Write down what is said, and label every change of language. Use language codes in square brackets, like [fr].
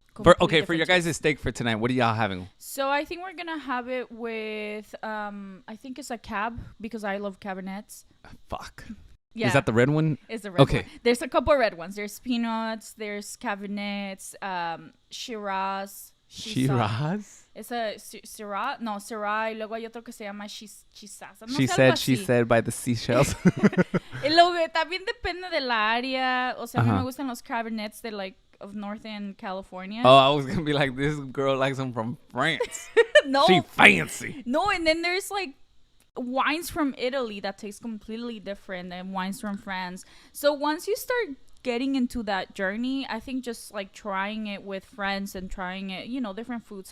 [en] for your guys' steak for tonight, what are y'all having? So I think we're gonna have it with I think it's a cab, because I love cabinets. Fuck. Yeah. Is that the red one? It's the red one. There's a couple red ones. There's peanuts, there's cabinets, Shiraz. [es] Es a Syrah, no, Syrah, y luego hay otro que se llama Chisaza. [en] No she said by the seashells. [es] Y luego también depende del área. O sea, a mí me gustan los cabinets de [en] like of Northern California. Oh, I was gonna be like, this girl likes them from France. No, she fancy. No, and then there's like wines from Italy that taste completely different than wines from France. So once you start getting into that journey, I think just like trying it with friends and trying it, different foods.